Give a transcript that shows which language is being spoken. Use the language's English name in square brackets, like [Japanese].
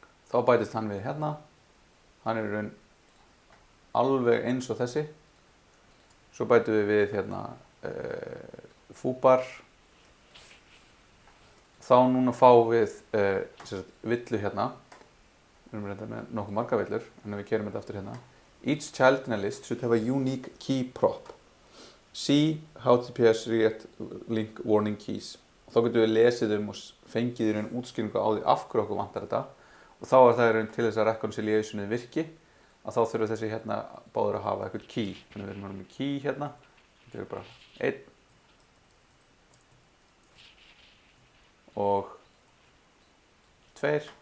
[Icelandic] Þá bætist hann við hérna. Hann er í raun alveg eins og þessi. Svo bætum við hérna foobar. Þá núna fáum við villu hérna. Við erum reynda með nokkuð marga villur, en við gerum þetta aftur hérna. [English] Each child in a list should have a unique key prop. See HTTPS read link warning keys. [Icelandic] Og þá getum við lesið og fengið í raun útskýringu á því af hverju okkur vantar þetta. Og þá er það í raun til þess að reconciliationið virki, að þá þurfa þessi hérna báður að hafa eitthvað key. Þannig við erum með key hérna, þetta er bara 1 og 2.